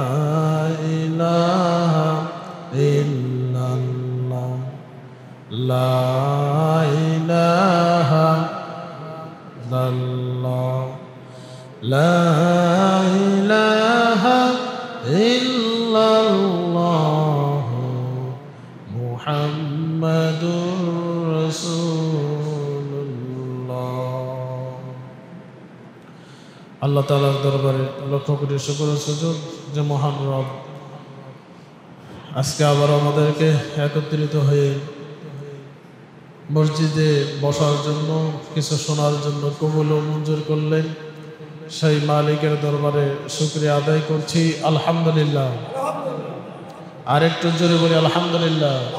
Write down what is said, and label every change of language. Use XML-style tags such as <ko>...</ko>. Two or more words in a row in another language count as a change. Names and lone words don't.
<ar>الہ الا اللہ لا الہ الا اللہ لا الہ الا اللہ محمد</ar> <bn>আল্লাহ তাআলার দরবারে লক্ষ কোটি শুকর ও সুজুদ যে মহান রব আজকে আবার আমাদেরকে একত্রিত হয়ে মসজিদে বসার জন্য কিছু শোনার জন্য কবুল ও মঞ্জুর করলেন সেই মালিকের দরবারে শুকরিয়া আদায় করছি আলহামদুলিল্লাহ আর একটু জোরে বলি আলহামদুলিল্লাহ</bn>